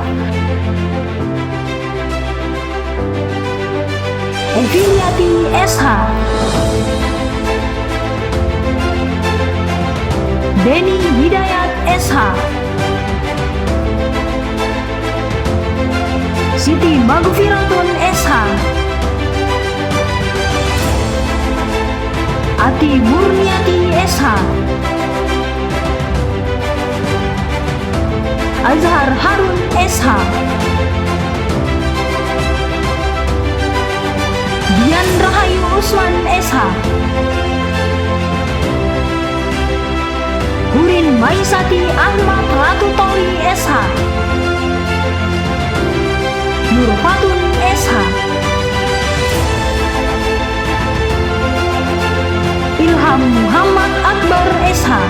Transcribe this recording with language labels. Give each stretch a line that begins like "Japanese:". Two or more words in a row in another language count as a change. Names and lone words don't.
Indonesian: Eviliati SH, Beni Hidayat SH, Siti Magfiratun SH, Ati Murniati SH, Azhar Harun SH, Dian Rahayu Usman SH, Hurin Maisati Ahmad Ratu Towi SH, Nur Fatun SH, Ilham Muhammad Akbar SH,